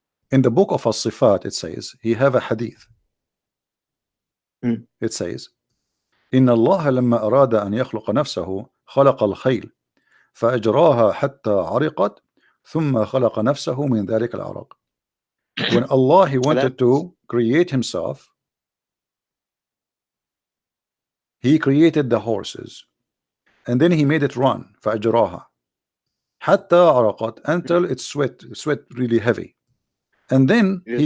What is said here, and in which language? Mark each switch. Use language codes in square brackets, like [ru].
[en] in the book of As-Sifat, it says, he have a hadith. Hmm. It says, [ar] إن الله لما أراد أن يخلق نفسه خلق الخيل فأجراها حتى عرقت ثم خلق نفسه من ذلك العرق. [en] When Allah, he wanted to create himself, he created the horses and then he made it run. [ar] فأجراها حتى عرقت, [en] until it sweat really heavy. And then he